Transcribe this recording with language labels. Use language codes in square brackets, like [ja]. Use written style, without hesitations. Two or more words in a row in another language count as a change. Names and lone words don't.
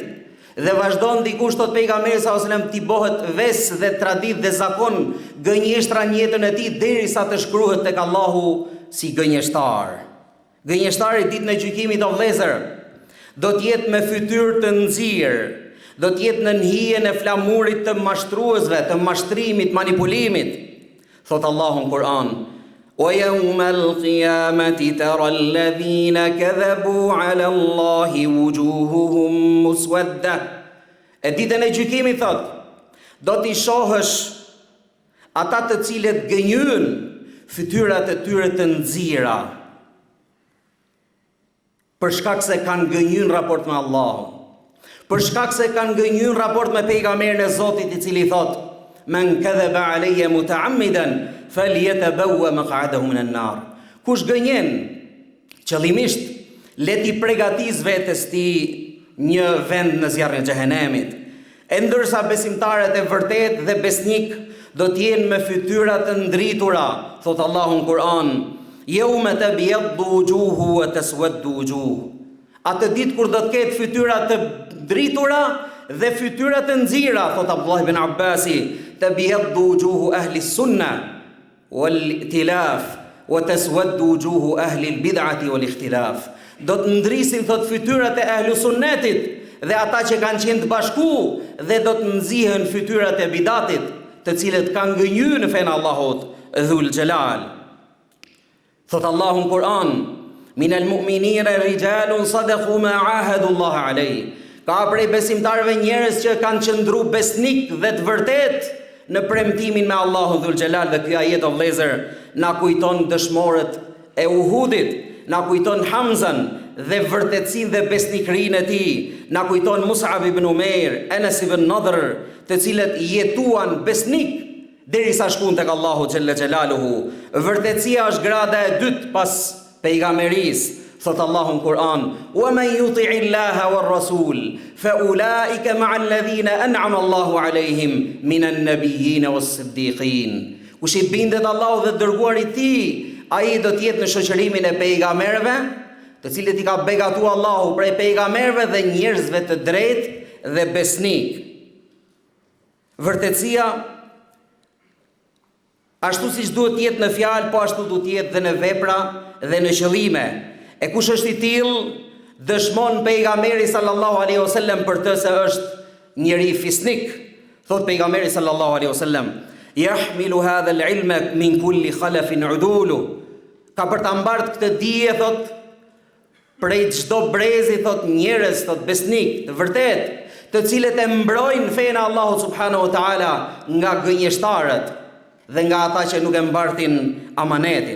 [sq] Dhe vazhdon dikush thot pejgamberi [ar] صلى الله عليه وسلم [sq] t'i bëhet ves dhe tradit dhe zakon gënjeshtra në jetën e tij derisa të shkruhet tek Allahu si gënjeshtar. Gënjeshtari ditën e gjykimit o vëllezër do të jetë me fytyrë të nxirr, do të jetë në hijen e flamurit të mashtruesve, të mashtrimit, manipulimit. Thot Allahu në Kur'an: [ar] "ويوم القيامة ترى الذين كذبوا على الله وجوههم مسودة." [sq] E ditën e gjykimit thot, do t'i shohësh ata të cilët gënjyn fytyrat e tyre të nxira, për shkak se kanë gënjyn raport me Allahun, për shkak se kanë gënjyn raport me pejgamberin e Zotit i cili thot: [ar] "من كذب علي متعمدا فليتبوأ مقعده من النار." [sq] Kush gënjen qëllimisht, le t'i përgatis vetes ti një vend në zjarrin e xhehenemit. E ndërsa besimtarët e vërtet dhe besnik do të jenë me fytyra të ndritura, thot Allahu në Kur'an: [ar] "يوم تبيض وجوه وتسود وجوه." [sq] Atë ditë kur do të ketë fytyra të ndritura dhe fytyra të nxira, thot Abdullah ibn Abbasi: [ar] "تبيض وجوه أهل السنة والائتلاف وتسود وجوه أهل البدعة والاختلاف." [sq] Do të ndrisin thot fytyrat e ahlu sunnetit dhe ata që kanë qenë të bashku dhe do të nxihen fytyrat e bidatit, të cilët kanë gënjur në fenë Allahut [ar] ذو الجلال. [sq] Thot Allahu në Kur'an: [ar] "من المؤمنين رجال صدقوا ما عاهدوا الله عليه." [sq] Ka prej besimtarëve njerëz që kanë qëndru besnik dhe të vërtet në premtimin me Allahun [ar] ذو الجلال. [sq] Dhe ky ajet o vëllezër na kujton dëshmorët e Uhudit, na kujton Hamzan dhe vërtetësinë dhe besnikrinë e tij, na kujton Mus'ab ibn Umair, Anas ibn Nadr, të cilët jetuan besnik derisa shkuan tek Allahu [ar] جل جلاله. [sq] Vërtetësia është grada e dytë pas pejgamberisë. Thot Allahu në Kur'an: [ar] "ومن يطع الله والرسول فأولئك مع الذين أنعم الله عليهم من النبيين والصديقين." [sq] Kush i bindet Allahut dhe dërguarit i tij, ai do të jetë në shoqërimin e pejgamberëve, të cilët i ka begatuar Allahu prej pejgamberëve dhe njerëzve të drejtë dhe besnik. Vërtetësia ashtu siç duhet të jetë në fjalë, po ashtu duhet të jetë dhe në vepra dhe në qëllime. E kush është i tillë, dëshmon pejgamberi [ar] صلى الله عليه وسلم [sq] për të se është njeri fisnik. Thot pejgamberi [ar] صلى الله عليه وسلم: "يحمل هذا العلم من كل خلف عدوله." [sq] Ka për ta mbartë këtë dije, thot, prej çdo brezi, thot, njerëz, thot, besnik, të vërtet, të cilët e mbrojnë fenë Allahut [ar] سبحانه وتعالى [sq] nga gënjeshtarët dhe nga ata që nuk e mbartin amanetin.